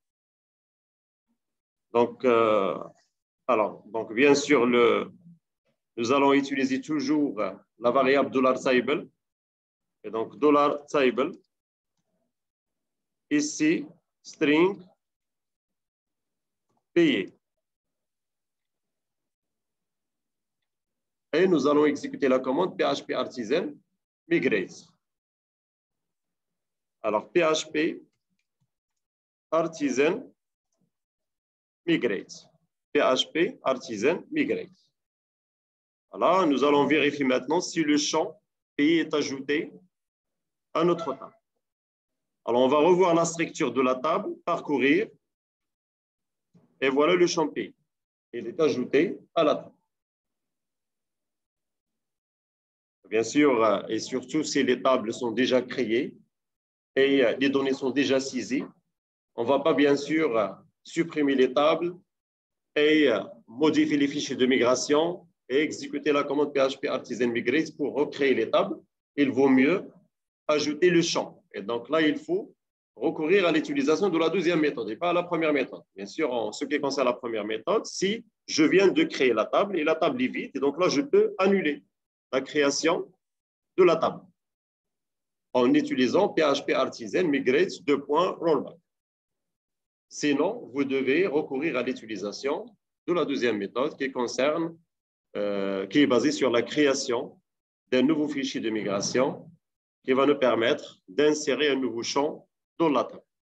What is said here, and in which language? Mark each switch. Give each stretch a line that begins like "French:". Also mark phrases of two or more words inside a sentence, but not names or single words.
French: Donc, donc bien sûr, nous allons utiliser toujours la variable $table. Et donc, $table. Ici, string payé. Et nous allons exécuter la commande PHP artisan migrate. Alors, PHP artisan migrate. PHP artisan migrate. Alors, nous allons vérifier maintenant si le champ payé est ajouté à notre table. Alors, on va revoir la structure de la table, parcourir, et voilà le champ payé. Il est ajouté à la table. Bien sûr, et surtout si les tables sont déjà créées et les données sont déjà saisies, on ne va pas bien sûr supprimer les tables et modifier les fichiers de migration et exécuter la commande PHP artisan migrate pour recréer les tables. Il vaut mieux ajouter le champ. Et donc là, il faut recourir à l'utilisation de la deuxième méthode et pas à la première méthode. Bien sûr, en ce qui concerne la première méthode, si je viens de créer la table et la table est vide, et donc là, je peux annuler la création de la table en utilisant PHP artisan migrate $rollback. Sinon, vous devez recourir à l'utilisation de la deuxième méthode qui est basée sur la création d'un nouveau fichier de migration qui va nous permettre d'insérer un nouveau champ dans la table.